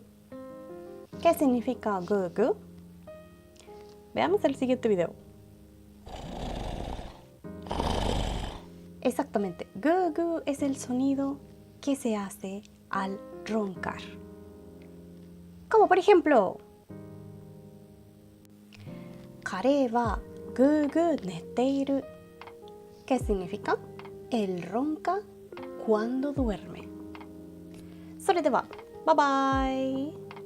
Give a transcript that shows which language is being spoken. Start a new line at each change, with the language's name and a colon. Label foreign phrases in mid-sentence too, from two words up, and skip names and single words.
Spanish: ¿Qué significa gu gu? Veamos el siguiente video. Exactamente, gu gu es el sonido que se hace al roncar. Como por ejemplo,
Japanese: 彼はぐーぐー寝ている.
Spanish: ¿Qué significa? Él ronca cuando duerme.
Japanese: それでは、バイバイ。